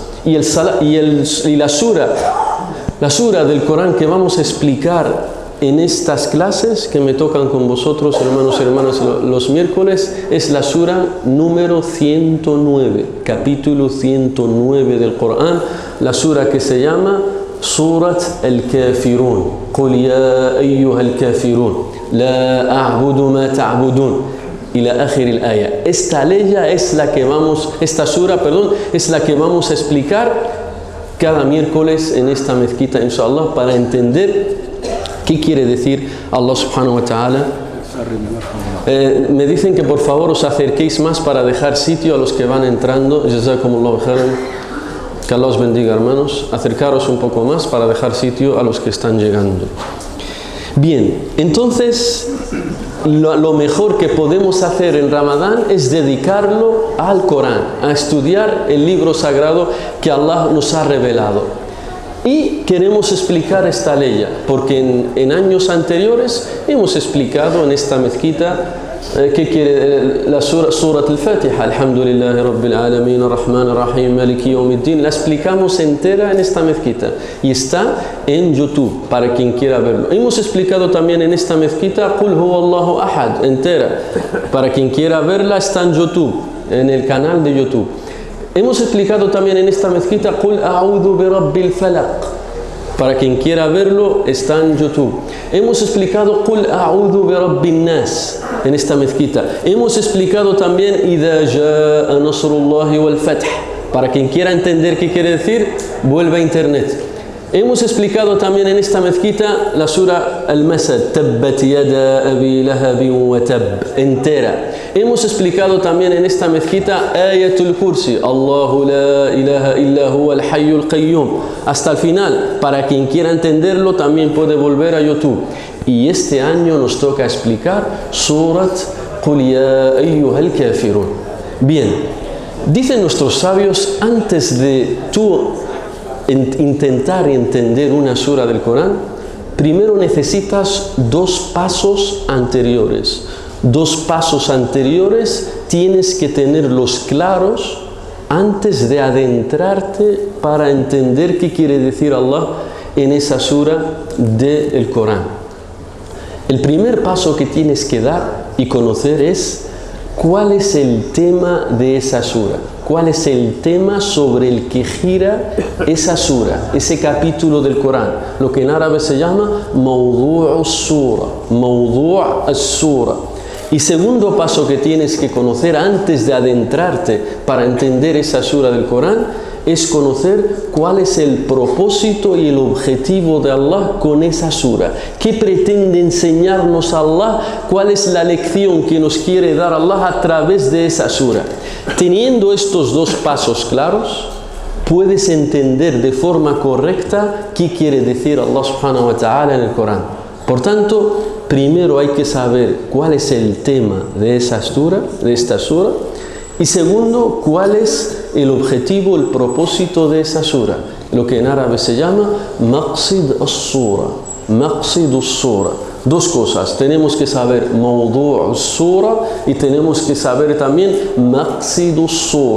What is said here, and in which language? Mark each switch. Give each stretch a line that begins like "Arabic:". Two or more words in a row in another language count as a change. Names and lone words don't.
Spanish: Y la sura del Corán que vamos a explicar en estas clases que me tocan con vosotros, hermanos y hermanas, los miércoles, es la sura número 109, capítulo 109 del Corán, la sura que se llama Surat al-Kafirun.
Arabic: قل يا أيها الكافرون، لا أعبد ما تعبدون. إلى آخر الآية.
Spanish: Esta sura es la que vamos a explicar cada miércoles en esta mezquita, inshallah, para entender qué quiere decir Allah
Arabic: سبحانه وتعالى.
Spanish: Me dicen que por favor os acerquéis más para dejar sitio a los que van entrando.
Arabic: جزاكم الله خيرا.
Spanish: Que Allah os bendiga, hermanos. Acercaros un poco más para dejar sitio a los que están llegando. Bien, entonces lo mejor que podemos hacer en Ramadán es dedicarlo al Corán, a estudiar el libro sagrado que Allah nos ha revelado. Y queremos explicar esta ley, porque en años anteriores hemos explicado en esta mezquita qué quiere la Surat al-Fatiha,
Arabic: الحمد لله رب العالمين الرحمن الرحيم مالك يوم الدين.
Spanish: La explicamos entera en esta mezquita y está en YouTube para quien quiera verlo. Hemos explicado también en esta mezquita
Arabic: قل هو الله أحد
Spanish: entera, para quien quiera verla está en YouTube, en el canal de YouTube. Hemos explicado también en esta mezquita
Arabic: قل أعوذ برب الفلق.
Spanish: Para quien quiera verlo, está en YouTube. Hemos explicado
Arabic: قل أعوذ برب الناس
Spanish: en esta mezquita. Hemos explicado también
Arabic: إذا جاء نصر الله والفتح.
Spanish: Para quien quiera entender qué quiere decir, vuelve a internet. Hemos explicado también en esta mezquita la sura Al-Masad,
Arabic: تبت يدا أبي لهب وتب,
Spanish: entera. Hemos explicado también en esta mezquita Ayatul Kursi,
Arabic: الله لا إله إلا هو الحي القيوم,
Spanish: hasta el final. Para quien quiera entenderlo también puede volver a YouTube. Y este año nos toca explicar Surat
Arabic: قل يا أيها الكافرون.
Spanish: Bien, dicen nuestros sabios, antes de tú intentar entender una sura del Corán, primero necesitas dos pasos anteriores. Dos pasos anteriores tienes que tenerlos claros antes de adentrarte para entender qué quiere decir Allah en esa sura del Corán. El primer paso que tienes que dar y conocer es cuál es el tema de esa sura. ¿Cuál es el tema sobre el que gira esa sura, ese capítulo del Corán? Lo que en árabe se llama
Arabic: موضوع السورة. موضوع السورة.
Spanish: Y segundo paso que tienes que conocer antes de adentrarte para entender esa sura del Corán es conocer cuál es el propósito y el objetivo de Allah con esa sura. ¿Qué pretende enseñarnos Allah? ¿Cuál es la lección que nos quiere dar Allah a través de esa sura? Teniendo estos dos pasos claros, puedes entender de forma correcta qué quiere decir Allah
Arabic: سبحانه وتعالى
Spanish: en el Corán. Por tanto, primero hay que saber cuál es el tema de esta sura, y segundo, cuál es el objetivo, el propósito de esa sura, lo que en árabe se llama
Arabic: مقصد السورة. مقصد السورة.
Spanish: Dos cosas, tenemos que saber
Arabic: موضوع السورة
Spanish: y tenemos que saber también
Arabic: مقصد السورة.